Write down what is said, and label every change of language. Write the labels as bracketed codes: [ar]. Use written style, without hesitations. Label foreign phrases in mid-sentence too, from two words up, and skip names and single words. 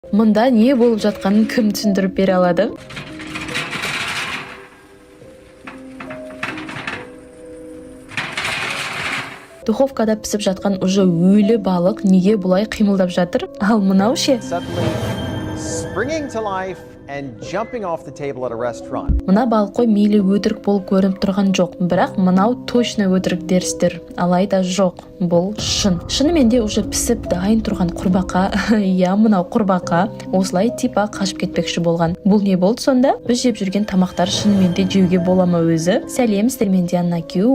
[kk] Мында не болып жатқанын кім түсіндіріп бере алады? Духовкада пісіп жатқан уже өлі балық неге бұлай қимылдап жатыр? Ал мынау ше? [en] Springing to life and jumping off the table at a restaurant. [kk] Мына балық қой мейлі өтірік болып көрініп тұрған жоқ, бірақ мынау точно өтірік дерістер. Алайда жоқ, бұл шын. Шынымен де уже пісіп дайын тұрған құрбақа, я мынау құрбақа осылай типа қашып кетпекші болған. Бұл не болды сонда? Біз жеп жүрген тамақтар шынымен де жеуге бола ма өзі? Сәлем, сіздермен Диана Кю.